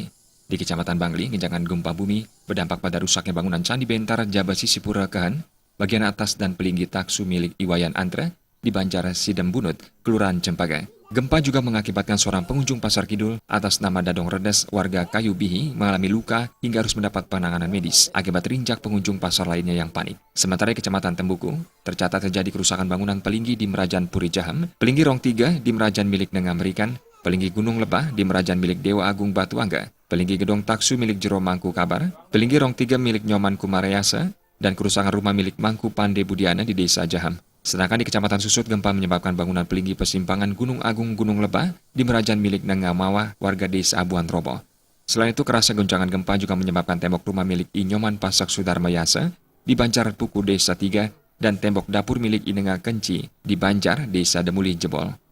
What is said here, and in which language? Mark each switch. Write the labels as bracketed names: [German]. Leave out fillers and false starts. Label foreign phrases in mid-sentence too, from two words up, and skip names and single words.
[Indonesian] Di Kecamatan Bangli, guncangan gempa bumi berdampak pada rusaknya bangunan Candi Bentar Jabasi Sipura Kehan, bagian atas dan pelinggi taksu milik Iwayan Antre di Banjar Sidem Bunut, Kelurahan Cempaka. Gempa juga mengakibatkan seorang pengunjung Pasar Kidul atas nama Dadong Redes warga Kayu Bihi mengalami luka hingga harus mendapat penanganan medis akibat terinjak pengunjung pasar lainnya yang panik. Sementara di Kecamatan Tembuku, tercatat terjadi kerusakan bangunan pelinggi di Merajan Puri Jaham, pelinggi Rong 3 di Merajan milik Nengah Merikan, pelinggi Gunung Lebah di Merajan milik Dewa Agung Batuangga, pelinggi Gedong Taksu milik Jero Mangku Kabar, pelinggi Rong 3 milik Nyoman Kumarayasa, dan kerusakan rumah milik Mangku Pande Budiana di Desa Jaham. Sedangkan di Kecamatan Susut, gempa menyebabkan bangunan pelinggi persimpangan Gunung Agung Gunung Lebah di Merajan milik Nengamawa warga Desa Abuan roboh. Selain itu, kerasa guncangan gempa juga menyebabkan tembok rumah milik Inyoman Pasak Sudarmayasa di Banjar Puku Desa 3 dan tembok dapur milik Inenga Kenci di Banjar Desa Demuli jebol.